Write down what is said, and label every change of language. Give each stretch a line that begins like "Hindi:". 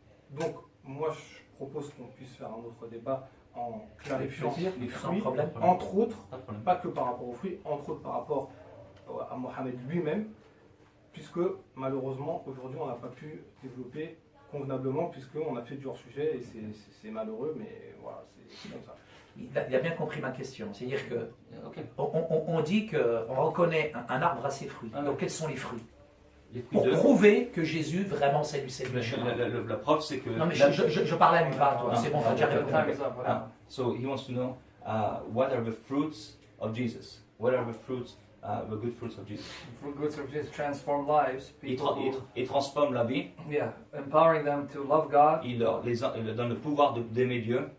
French: Donc, moi, je propose qu'on puisse faire un autre débat en clarifiant les fruits, entre autres, pas que par rapport aux fruits, entre autres par rapport à Mohammed lui-même, puisque malheureusement, aujourd'hui, on n'a pas pu développer convenablement, puisqu'on a fait du hors-sujet, et c'est malheureux, mais voilà, c'est comme ça. Il a bien compris ma question. C'est-à-dire que on dit qu'on reconnaît un arbre à ses fruits. Donc quels sont les fruits? Pour prouver que Jésus, vraiment, c'est lui, c'est le chemin. La preuve, c'est que... Non, mais je parlais à lui, pas à toi. C'est bon, t'as déjà répondu.
English: So he wants to know what are the fruits of Jesus? What are the fruits, the good fruits of Jesus? The fruits of Jesus transform lives.
French: Il transforme la vie.
English: Yeah, empowering them to love God.
French: Il leur donne le pouvoir d'aimer Dieu.